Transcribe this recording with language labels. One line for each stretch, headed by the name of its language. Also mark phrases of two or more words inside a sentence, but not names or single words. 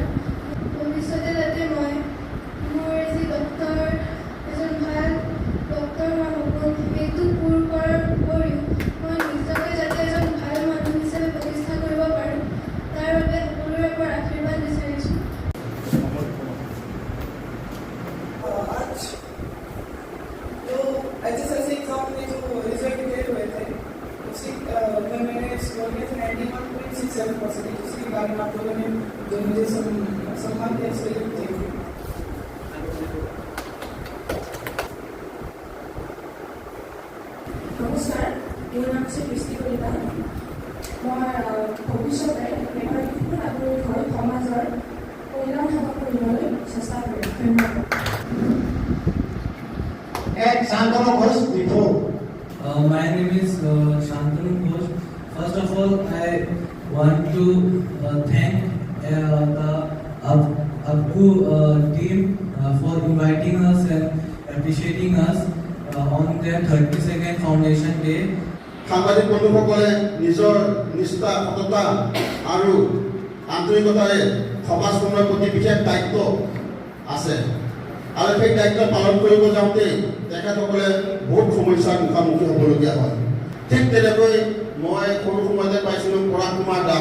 Assamese: ভৱিষ্যতে যাতে মই মোৰ যি ডক্টৰ এজন ভাল ডক্টৰ হোৱাৰ সপোন সেইটো পূৰ কৰাৰ উপৰিও মই নিজকে যাতে এজন ভাল মানুহ হিচাপে প্ৰতিষ্ঠা কৰিব পাৰোঁ তাৰ বাবে সকলোৰে পৰা আশীৰ্বাদ বিচাৰিছোঁ।
Hindi: SSLC एग्जाम में जो
English: result declare
Hindi: हुए थे उसकी मैंने स्कोर किया था 91.67%। उसके बारे में आप लोगों ने जो मुझे सम्मान दिया उसके लिए
English: thank you.
Assamese: নমস্কাৰ, মোৰ নাম হৈছে কৃষ্টি কলিতা। মই ভৱিষ্যতে এগৰাকী নাগৰিক হৈ সমাজৰ কল্যাণ সেৱা কৰিবলৈ চেষ্টা কৰিম। ধন্যবাদ। শান্তনু ঘোষ বিফোর।
English: My name is Shantanu Ghosh. First of all, I want to thank the APCO team for inviting us and appreciating us on their 32nd Foundation Day.
Assamese: সাংবাদিক বন্ধুসকলে নিজৰ নিষ্ঠা, সততা আৰু আন্তৰিকতাৰে সমাজখনৰ প্ৰতি বিশেষ দায়িত্ব আছে আৰু সেই দায়িত্ব পালন কৰিব যাওঁতে তেখেতসকলে বহুত সমস্যাৰ মুখামুখি হ'বলগীয়া হয়। ঠিক তেনেকৈ মই সৰু সময়তে পাইছিলোঁ পৰাগ কুমাৰ দাস।